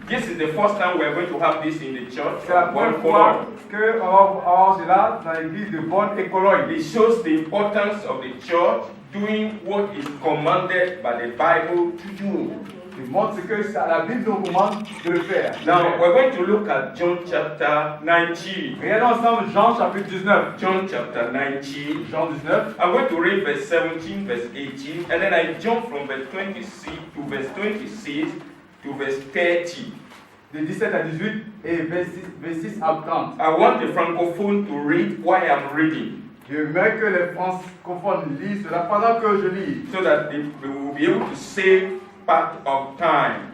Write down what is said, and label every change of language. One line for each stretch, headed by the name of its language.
English: This is the first time we're going to have this in the church.
French: C'est la première fois qu'on va avoir cela dans l'église de Bonne et Cologne.
English: It shows the importance of the church doing what is commanded by the Bible to do.
French: Il montre que la Bible nous commande de le faire.
English: Now, we're going to look at John chapter 19.
French: Regardons ensemble Jean chapitre 19.
English: John chapter 19.
French: Jean 19.
English: I'm going to read verse 17, verse 18, and then I jump from verse 26 to verse 26 to verse 30.
French: De 17 à 18 et 26 à 30.
English: I want the francophone to read while I'm reading,
French: J'aimerais que les francophones lisent cela pendant que je lis,
English: so that we will be able to save part of time.